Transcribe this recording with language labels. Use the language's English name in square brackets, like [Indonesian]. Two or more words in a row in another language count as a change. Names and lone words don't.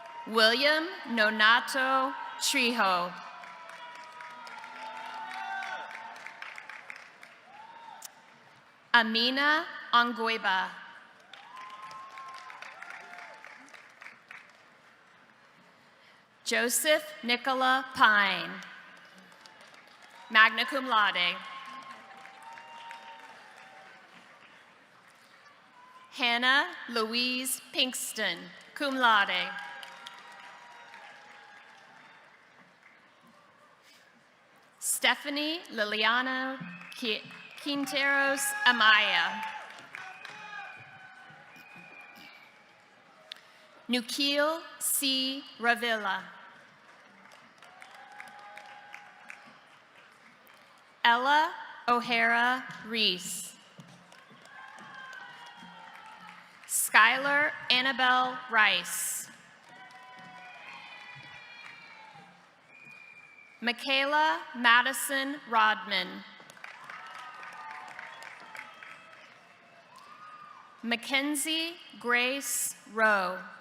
[English] William Nonato Trejo. Amina Ongueba. Joseph Nicola Pine, [Latin] magna cum laude. [English] Hannah Louise Pinkston, [Latin] cum laude. [English] Stephanie Liliana Quinteros Amaya. Nukiel C. Ravilla. Ella O'Hara Reese. Skylar Annabelle Rice. Michaela Madison Rodman. Mackenzie Grace Rowe.